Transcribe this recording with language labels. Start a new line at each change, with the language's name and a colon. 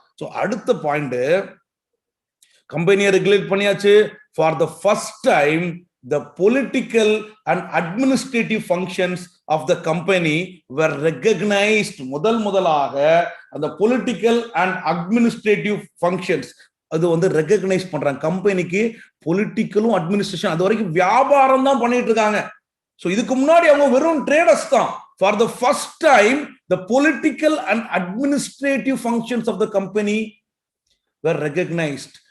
Tamil: So அடுத்த point, கம்பெனியை regulate பண்ணியாச்சு.
English: For the first time the political and administrative functions of the company were recognized.
Tamil: முதலாக அந்த
English: political and administrative functions
Tamil: அது வந்து ரெகக்னைஸ் பண்றாங்க. கம்பெனிக்கு பொலிட்டிக்கலும் அட்மினிஸ்ட்ரேஷன் அது வரைக்கும் வியாபாரம் தான் பண்ணிட்டு இருக்காங்க. சோ இதுக்கு முன்னாடி அவங்க வெறும் ட்ரேடர்ஸ் தான்.
English: For the first time the political and administrative functions of the company were recognized.